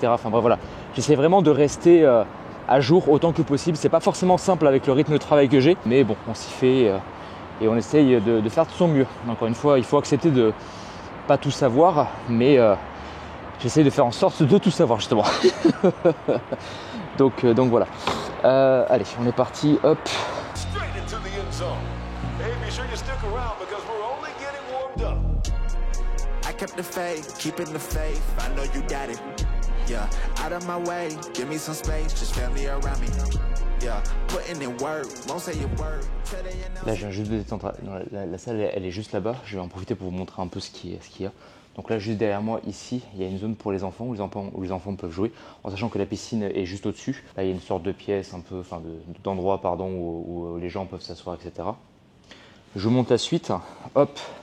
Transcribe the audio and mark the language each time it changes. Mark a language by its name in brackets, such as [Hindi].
[French] Enfin bref, voilà, j'essaie vraiment de rester à jour autant que possible. C'est pas forcément simple avec le rythme de travail que j'ai, mais bon, on s'y fait. Et on essaye de faire de son mieux. Encore une fois, il faut accepter de pas tout savoir, mais j'essaye de faire en sorte de tout savoir justement. donc voilà. Allez, on est parti, hop. [English] Straight into the end zone. Hey, be sure you stick around because we're only getting warmed up. I kept the faith, keeping the faith. I know you got it. Yeah, out of my way, give me some space, just family around me. Yeah, putting in work, won't say your word. [French] Là, je viens juste de descendre. La salle, elle est juste là-bas. Je vais en profiter pour vous montrer un peu ce qu'il y a. Donc là, juste derrière moi, ici, il y a une zone pour les enfants où les enfants peuvent jouer, en sachant que la piscine est juste au-dessus. Là, il y a une sorte de pièce, d'endroit, où les gens peuvent s'asseoir, etc. Je monte la suite. Hop.